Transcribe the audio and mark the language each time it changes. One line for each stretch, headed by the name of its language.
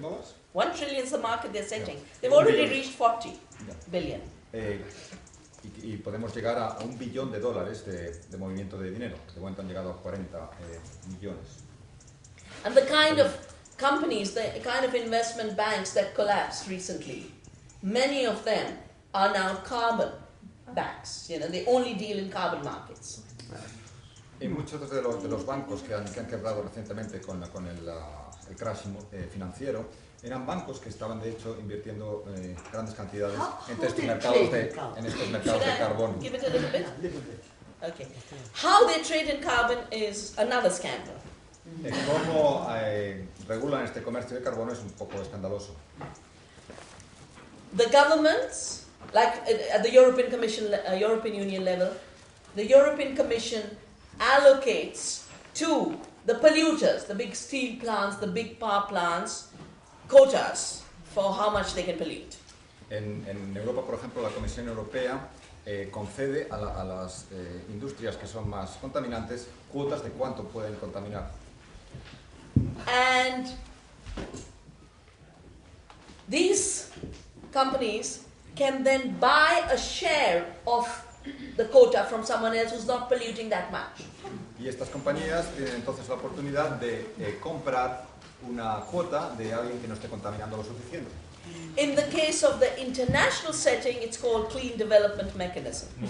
English: $1 trillion is the market they're setting. Yeah. They've already reached 40 billion.
Spanish: Y podemos llegar a $1 billón de movimiento de dinero. De momento han llegado a 40 millones.
English: And the kind of companies, the kind of investment banks that collapsed recently, many of them are now carbon banks. You know, they only deal in carbon markets.
Spanish: Y muchos de los bancos que han quebrado recientemente con el crash financiero eran bancos que estaban de hecho invirtiendo grandes cantidades en estos mercados de carbono.
English: Give it a little bit. Okay. How they trade in carbon is another scandal.
Spanish: Cómo regulan este comercio de carbono es un poco escandaloso.
English: The governments, like at the European Commission, European Union level, the European Commission allocates to the polluters, the big steel plants, the big power plants, quotas for how much they can pollute.
Spanish: En Europa, por ejemplo, la Comisión Europea concede a las industrias que son más contaminantes cuotas de cuánto pueden contaminar.
English: And these companies can then buy a share of the quota from someone else who's not polluting that much.
Spanish: Y estas compañías tienen entonces la oportunidad de comprar una cuota de alguien que no esté contaminando lo suficiente.
English: In the case of the international setting, it's called Clean Development Mechanism.